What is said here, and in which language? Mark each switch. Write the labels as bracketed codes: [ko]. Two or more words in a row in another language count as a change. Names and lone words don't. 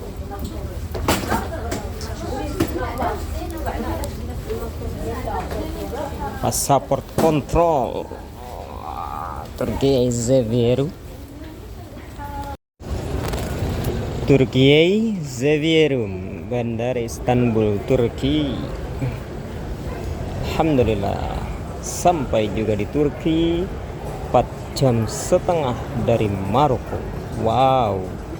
[en] Passport control. [tr] Türkiye seviyorum. Türkiye seviyorum. [id] Bandara Istanbul, Turki. Alhamdulillah sampai juga di Turki 4,5 jam dari Maroko. Wow.